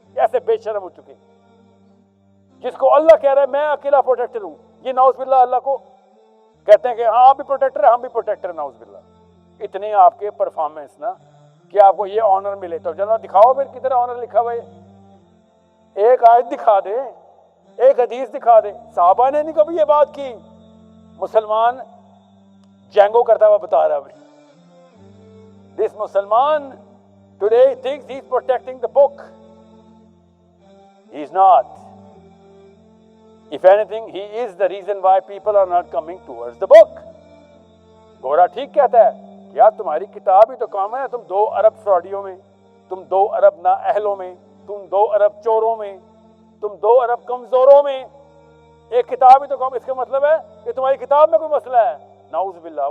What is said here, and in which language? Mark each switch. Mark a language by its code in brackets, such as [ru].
[ur] ایسے بے شرم ہو چکے, جس کو اللہ کہہ رہا ہے میں اکیلا پروٹیکٹر ہوں, یہ نعوذ باللہ اللہ کو کہتے ہیں کہ ہاں آپ بھی پروٹیکٹر ہیں, ہم بھی پروٹیکٹر ہیں. نعوذ باللہ. اتنے آپ کے پرفارمنس نا کہ آپ کو یہ آنر ملے, تو جناب دکھاؤ پھر کدھر آنر لکھا ہوا ہے. ایک آیت دکھا دے, ایک حدیث دکھا دے. صحابہ نے نہیں کبھی یہ بات کی. مسلمان جنگو کرتا ہوا بتا رہا ہے. [en] This Musliman today thinks he's protecting the book. He is not. If anything, he is the reason why people are not coming towards the book. [ur] گورا ٹھیک کہتا ہے کہ یار تمہاری کتاب ہی تو کام ہے, تم 2 ارب فراڈیوں میں, تم 2 ارب نااہلوں میں, تم 2 ارب چوروں میں, تم 2 ارب کمزوروں میں, ایک کتاب ہی تو کام. اس کا مطلب ہے کہ تمہاری کتاب میں کوئی مسئلہ ہے. نعوذ باللہ.